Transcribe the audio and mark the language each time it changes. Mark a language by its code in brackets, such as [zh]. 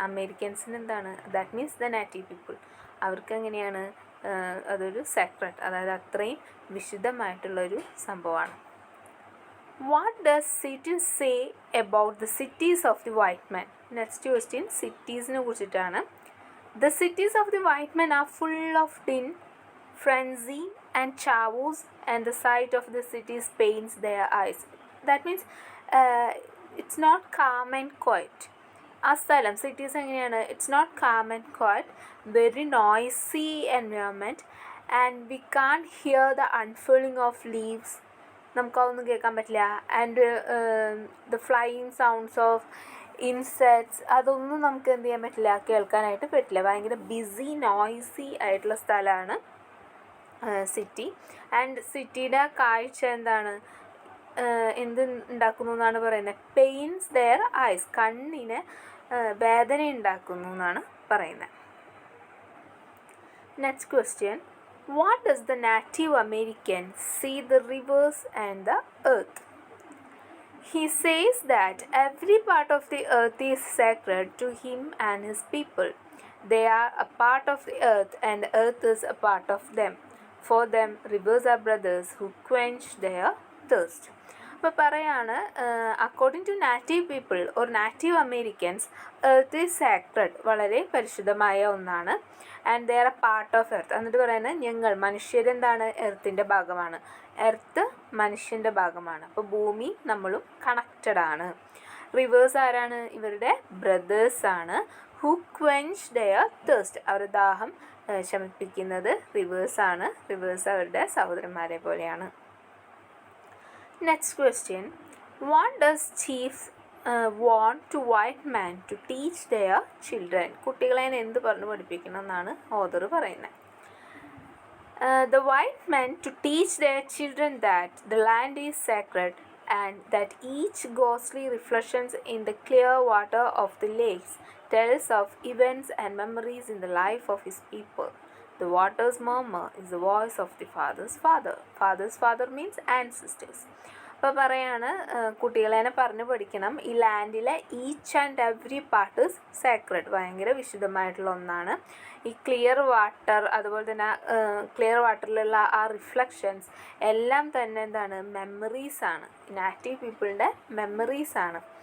[ml] അമേരിക്കൻസിന് എന്താണ്, [en] that means the native people, [ml] അവർക്ക് എങ്ങനെയാണ് അതൊരു സാക്രഡ്, അതായത് അത്രയും വിശുദ്ധമായിട്ടുള്ളൊരു സംഭവമാണ്. [en] What does cities say about the cities of the white man? Next question [ml] സിറ്റീസിനെ കുറിച്ചിട്ടാണ്. [en] The cities of the white men are full of din, frenzy and chavos, and the sight of the cities pains their eyes. That means it's not calm and quiet. [ml] ആ സ്ഥലം cities എങ്ങനെയാണ്, [en] it's not calm and quiet, very noisy environment, and we can't hear the unfolding of leaves, [ml] നമുക്കതൊന്നും കേൾക്കാൻ പറ്റില്ല. [en] and the flying sounds of insects, [ml] അതൊന്നും നമുക്ക് എന്ത് ചെയ്യാൻ പറ്റില്ല, കേൾക്കാനായിട്ട് പറ്റില്ല. ഭയങ്കര ബിസി നോയ്സി ആയിട്ടുള്ള സ്ഥലമാണ് സിറ്റി. ആൻഡ് സിറ്റിയുടെ കാഴ്ച എന്താണ്, എന്ത് ഉണ്ടാക്കുന്നു എന്നാണ് പറയുന്നത്, [en] pains their eyes, [ml] കണ്ണിന് വേദന ഉണ്ടാക്കുന്നു എന്നാണ് പറയുന്നത്. [en] Next question, what does the native American see the rivers and the earth? He says that every part of the earth is sacred to him and his people. They are a part of the earth and the earth is a part of them. For them, rivers are brothers who quench their thirst. [ml] അപ്പോൾ പറയാണ്, [en] according to native people or native Americans, earth is sacred, [ml] വളരെ പരിശുദ്ധമായ ഒന്നാണ്. [en] And they are a part of earth. [ml] എന്നിട്ട് പറയുന്നത് ഞങ്ങൾ മനുഷ്യരെന്താണ്, എർത്തിൻ്റെ ഭാഗമാണ്, earth മനുഷ്യൻ്റെ ഭാഗമാണ്. അപ്പോൾ ഭൂമി നമ്മളും കണക്റ്റഡ് ആണ്. റിവേഴ്സ് ആരാണ്, ഇവരുടെ ബ്രദേഴ്സാണ്. [en] who quench their thirst, [ml] അവരുടെ ദാഹം ശമിപ്പിക്കുന്നത് റിവേഴ്സാണ്. റിവേഴ്സ് അവരുടെ സഹോദരന്മാരെ പോലെയാണ്. [en] Next question, what does chiefs want to white man to teach their children? [ml] കുട്ടികളെ എന്ത് പറഞ്ഞു പഠിപ്പിക്കണം എന്നാണ് ഓഥർ പറയുന്നത്. [en] The white men to teach their children that the land is sacred and that each ghostly reflections in the clear water of the lakes tells of events and memories in the life of his people. The water's murmur is the voice of the father's father. Father's father means ancestors. [ml] അപ്പോൾ പറയാണ് കുട്ടികളെ തന്നെ പറഞ്ഞ് പഠിക്കണം, ഈ ലാൻഡിലെ [en] each and every part is sacred, [ml] ഭയങ്കര വിശുദ്ധമായിട്ടുള്ള ഒന്നാണ്. ഈ ക്ലിയർ വാട്ടർ, അതുപോലെ തന്നെ ക്ലിയർ വാട്ടറിലുള്ള ആ റിഫ്ലക്ഷൻസ് എല്ലാം തന്നെ എന്താണ്, മെമ്മറീസാണ്, നാറ്റീവ് പീപ്പിളിൻ്റെ മെമ്മറീസാണ്.